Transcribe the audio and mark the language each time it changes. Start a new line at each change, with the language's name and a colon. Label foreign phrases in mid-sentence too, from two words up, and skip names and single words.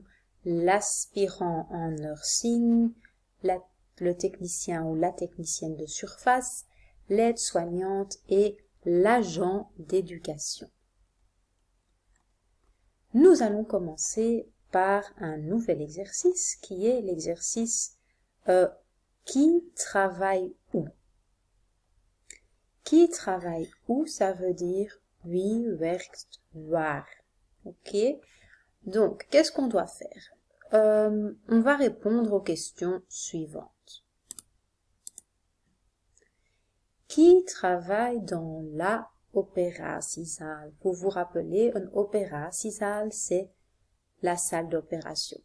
French: L'aspirant en nursing, le technicien ou la technicienne de surface, l'aide-soignante et l'agent d'éducation. Nous allons commencer par un nouvel exercice qui est l'exercice qui travaille où. Qui travaille où, ça veut dire
Dutch: wie werkt waar.
French: Ok? Donc, qu'est-ce qu'on doit faire? On va répondre aux questions suivantes. Qui travaille dans la operatiezaal? Vous vous rappelez, une operatiezaal, c'est la salle d'opération.